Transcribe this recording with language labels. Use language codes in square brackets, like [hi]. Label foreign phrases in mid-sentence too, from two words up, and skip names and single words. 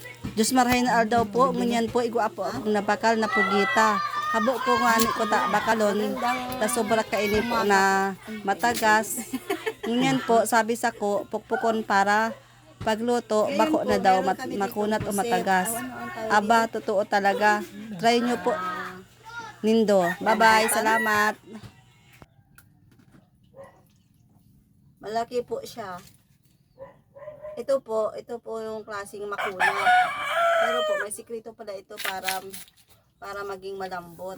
[bik] Diyos marahay na aldaw po, ngunyan po, igwa po akong nabakal na pugita. Habo po nga ni ko ta bakalon, ta sobra kainin po na matagas. Ngunyan po, sabi sa ko, pukpukon para pagluto, bako na daw makunat o matagas. Aba, totoo talaga. Try nyo po, Nindo. Bye-bye, salamat. Malaki po siya. [tl] Ito po yung klaseng makunat. Pero po, may sikreto pala ito para maging malambot.